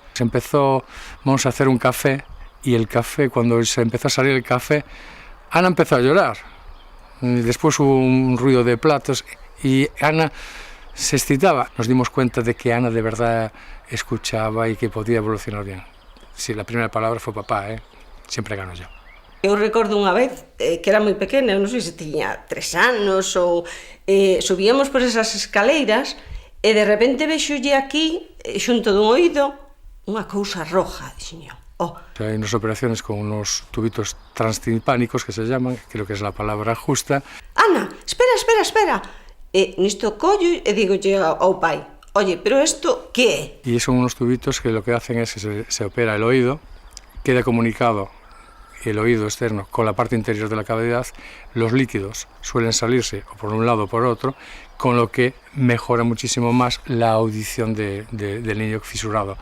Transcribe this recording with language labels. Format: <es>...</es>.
<es>Se empezó Monse a hacer un café y el café, cuando se empezó a salir el café, Ana empezó a llorar. Después hubo un ruido de platos y Ana se excitaba. Nos dimos cuenta de que Ana de verdad escuchaba y que podía evolucionar bien. Sí, la primera palabra fue papá, siempre gano yo.</es> <gl>Eu recordo unha vez que era moi pequena, non sei se tiña 3 anos ou subíamos por esas escaleiras e de repente vexolle aquí, xunto dun oído, unha cousa roja, dixen.</gl> <es>Hay unas operaciones con unos tubitos transtimpánicos que se llaman, creo que es la palabra justa.</es> <gl>Ana, espera. Nisto collo e digolle ao pai, oye, pero isto que é?</gl> <es>Y son unos tubitos que lo que hacen es que se opera el oído, queda comunicado el oído externo con la parte interior de la cavidad, los líquidos suelen salirse o por un lado o por otro, con lo que mejora muchísimo más la audición del niño fisurado.</es>